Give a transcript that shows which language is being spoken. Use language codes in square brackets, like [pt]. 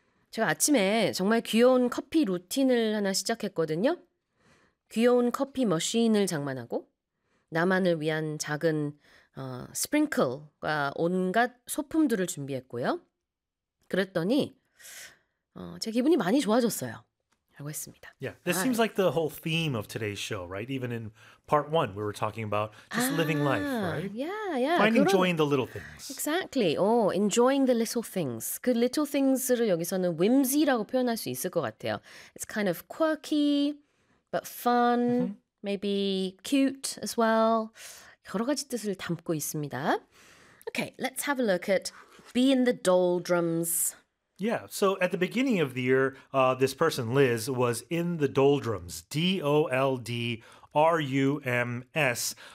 [ko] 제가 아침에 정말 귀여운 커피 루틴을 하나 시작했거든요. 귀여운 커피 머신을 장만하고 나만을 위한 작은 스프링클과 온갖 소품들을 준비했고요. 그랬더니 제 기분이 많이 좋아졌어요. 라고 했습니다. [en] Yeah, this seems like the whole theme of today's show, right? Even in part one, we were talking about just living life, right? Yeah, yeah. Finding joy in the little things. Exactly. Oh, enjoying the little things. [ko] 그 little things를 여기서는 whimsy라고 표현할 수 있을 것 같아요. [en] It's kind of quirky, but fun, mm-hmm. maybe cute as well. [ko] 여러 가지 뜻을 담고 있습니다. [en] Okay, let's have a look at be in the doldrums. Yeah, so at the beginning of the year, this person, Liz, was in the doldrums, D-O-L-D-R-U-M-S.